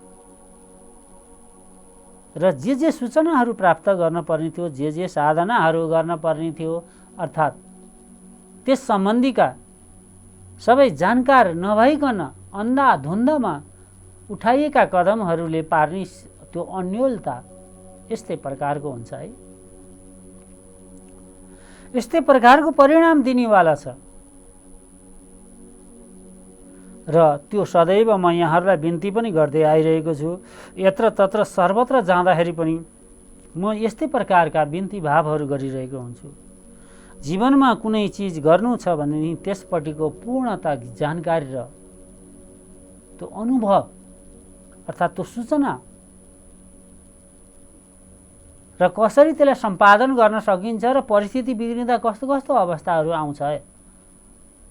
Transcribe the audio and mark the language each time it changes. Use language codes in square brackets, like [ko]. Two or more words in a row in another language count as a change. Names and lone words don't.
[ne] र जे सूचनाहरू प्राप्त गर्न पर्ने थियो, जे साधनाहरू गर्न पर्ने थियो अर्थात् त्यस सम्बन्धीका सबै जानकार नभइकन अन्धाधुन्धमा उठाइएका कदमहरूले पार्ने त्यो अन्योलता यस्तै प्रकारको हुन्छ है। यस्तै प्रकारको परिणाम दिनेवाला छ र त्यो सदैव म यहाँहरूलाई बिन्ती पनि गर्दै आइरहेको छु। यत्र तत्र सर्वत्र जाँदाखेरि पनि म यस्तै प्रकारका बिन्ती भावहरू गरिरहेको हुन्छु। जीवनमा कुनै चिज गर्नु छ भने त्यसपट्टिको पूर्णता जानकारी र त्यो अनुभव अर्थात् त्यो सूचना र कसरी त्यसलाई सम्पादन गर्न सकिन्छ र परिस्थिति बिग्रिँदा कस्तो कस्तो अवस्थाहरू आउँछ